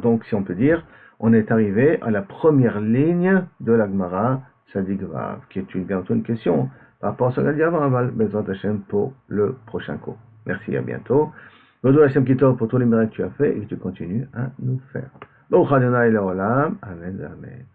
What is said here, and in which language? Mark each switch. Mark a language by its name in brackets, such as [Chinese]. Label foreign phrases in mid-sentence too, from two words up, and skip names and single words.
[French] Donc, si on peut dire, on est arrivé à la première ligne de la Gemara Tzadik Vav, qui est bientôt une question par rapport à ce qu'on a dit avant, [Hebrew] בעזרת השם [French] pour le prochain cours. Merci, à bientôt. [Hebrew] בעזרת השם כי טוב [French] pour tous les miracles que tu as fait et que tu continues à nous faire. [Hebrew] ברוך אדוני לעולם. אמן, אמן.